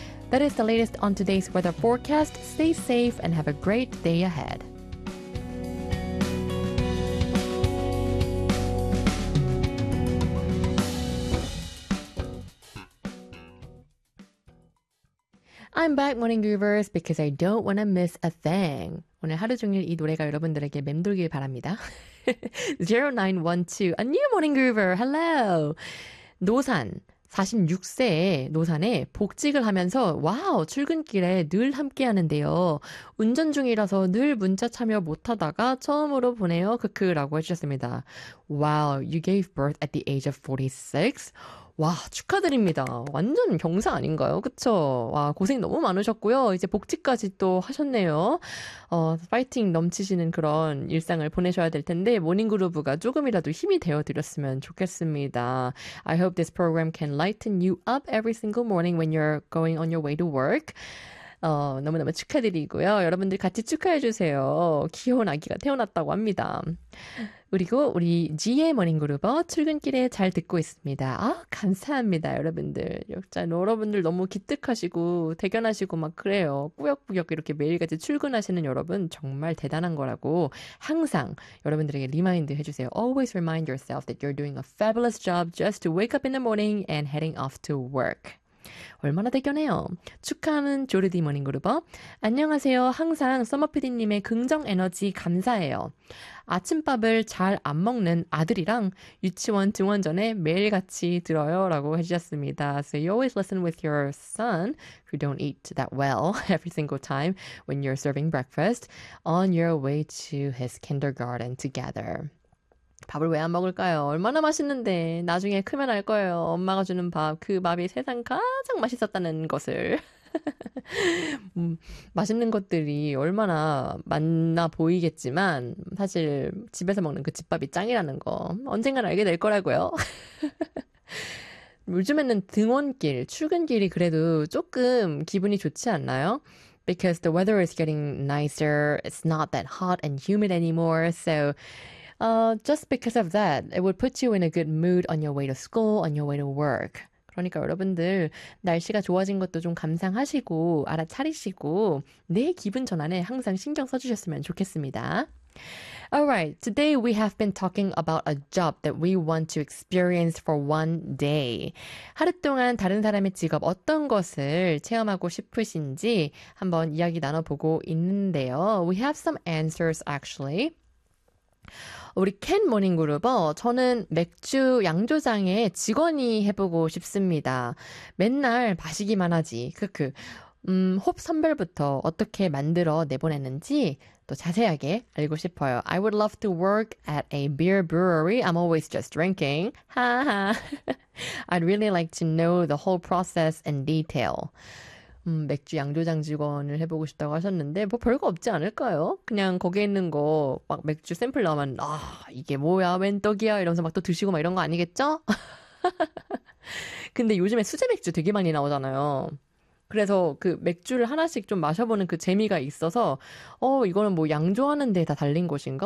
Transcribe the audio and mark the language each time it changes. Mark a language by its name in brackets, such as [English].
[English] That is the latest on today's weather forecast. Stay safe and have a great day ahead. I'm back, Morning Groovers, because I don't want to miss a thing. [Korean] 오늘 하루 종일 이 노래가 여러분들에게 맴돌길 바랍니다. [English] 0912, a new Morning Groover, hello! [Korean] 노산, 46세의 노산에 복직을 하면서 와우, 출근길에 늘 함께하는데요. 운전 중이라서 늘 문자 참여 못하다가 처음으로 보내요, 크크라고 해주셨습니다. [English] Wow, you gave birth at the age of 46? [Korean] 와, 축하드립니다. 완전 경사 아닌가요? 그쵸? 와, 고생 너무 많으셨고요. 이제 복직까지 또 하셨네요. 파이팅 넘치시는 그런 일상을 보내셔야 될 텐데 모닝그루브가 조금이라도 힘이 되어드렸으면 좋겠습니다. [English] I hope this program can lighten you up every single morning when you're going on your way to work. [Korean] 너무너무 축하드리고요. 여러분들 같이 축하해주세요. 귀여운 아기가 태어났다고 합니다. 그리고 우리 G의 모닝그루버 출근길에 잘 듣고 있습니다. 아, 감사합니다, 여러분들. 역시 여러분들 너무 기특하시고 대견하시고 막 그래요. 꾸역꾸역 이렇게 매일같이 출근하시는 여러분 정말 대단한 거라고 항상 여러분들에게 리마인드 해주세요. [English] Always remind yourself that you're doing a fabulous job just to wake up in the morning and heading off to work. [Korean] 얼마나 대견해요. 축하하는 조르디 모닝그루버. 안녕하세요. 항상 서머피디님의 긍정 에너지 감사해요. 아침밥을 잘 안 먹는 아들이랑 유치원 등원 전에 매일 같이 들어요 라고 해주셨습니다. [English] So you always listen with your son who don't eat that well every single time when you're serving breakfast on your way to his kindergarten together. [Korean] 밥을 왜 안 먹을까요? 얼마나 맛있는데 나중에 크면 알 거예요. 엄마가 주는 밥, 그 밥이 세상 가장 맛있었다는 것을. 맛있는 것들이 얼마나 많나 보이겠지만 사실 집에서 먹는 그 집밥이 짱이라는 거 언젠간 알게 될 거라고요. 요즘에는 등원길, 출근길이 그래도 조금 기분이 좋지 않나요? [English] Because the weather is getting nicer, it's not that hot and humid anymore, so just because of that, it would put you in a good mood on your way to school, on your way to work. [Korean] 그러니까 여러분들 날씨가 좋아진 것도 좀 감상하시고 알아차리시고 내 기분 전환에 항상 신경 써주셨으면 좋겠습니다. [English] Alright, today we have been talking about a job that we want to experience for one day. [Korean] 하루 동안 다른 사람의 직업 어떤 것을 체험하고 싶으신지 한번 이야기 나눠보고 있는데요. [English] We have some answers actually. [Korean] 우리 켄 모닝그룹어, 저는 맥주 양조장의 직원이 해보고 싶습니다. 맨날 마시기만 하지. 크크. 홉 선별부터 어떻게 만들어 내보냈는지 또 자세하게 알고 싶어요. [English] I would love to work at a beer brewery. I'm always just drinking. I'd really like to know the whole process in detail. [Korean] 맥주 양조장 직원을 해보고 싶다고 하셨는데 뭐 별거 없지 않을까요? 그냥 거기에 있는 거 막 맥주 샘플 나오면 아 이게 뭐야 웬 떡이야 이러면서 막 또 드시고 막 이런 거 아니겠죠? 근데 요즘에 수제 맥주 되게 많이 나오잖아요. 그래서 그 맥주를 하나씩 좀 마셔보는 그 재미가 있어서, 이거는 뭐 양조하는 데다 달린 것인가?